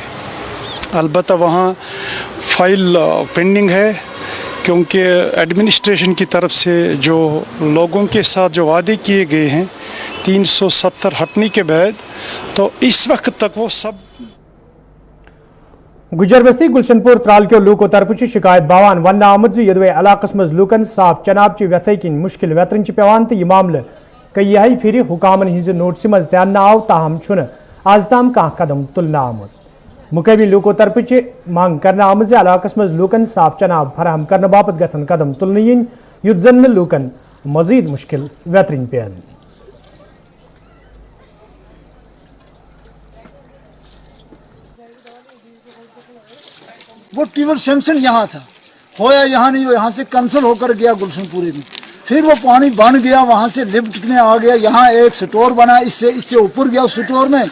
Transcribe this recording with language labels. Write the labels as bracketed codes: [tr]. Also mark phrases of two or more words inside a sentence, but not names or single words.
[ur] البتہ وہاں فائل پینڈنگ ہے کیونکہ ایڈمنسٹریشن کی طرف سے جو لوگوں کے ساتھ جو وعدے کیے گئے ہیں 370 ہٹنے کے بعد, تو اس وقت تک وہ سب. [ks] گجر بستی گلشن پور ترال کے لوکو طرف شکایت باوان ون آمد یدوے علاقس مز لوکن صاف چناب چہ ویسے کن مشکل ویترن پیوان تو یہ معاملہ کئی پھر حکامن ہز نوٹس مز تان آو تاہم چھ آز تام کھانا قدم تلنا آمت. مقامی لوکو طرف مانگ کرنا آمد علاقس مز لوکن صاف چناب فراہم کرنے باپت گھن قدم تلن ین یت زن لوکن مزید مشکل ویترن پین. [ur] وہ ٹیوبل سینکشن یہاں تھا, ہویا یہاں نہیں, یہاں سے کنسل ہو کر گیا گلشن پورے میں. پھر وہ پانی بن گیا, وہاں سے لفٹ میں آ گیا, یہاں ایک سٹور بنا, اس سے اوپر گیا اس سٹور میں.